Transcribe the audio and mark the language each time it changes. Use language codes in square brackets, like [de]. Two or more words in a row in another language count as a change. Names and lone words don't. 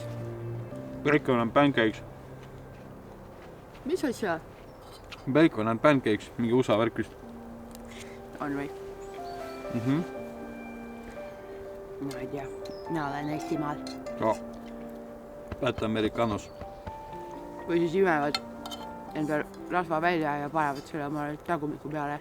[en] Bacon and pancakes. [et] Mis asja? [en] Bacon and pancakes, [et] mingi USA värk vist. On või? Ma ei tea. Mina olen Eestimaal. Latte Americanos. Või siis imevad enda rasva välja ja panevad selle omale tagumiku peale.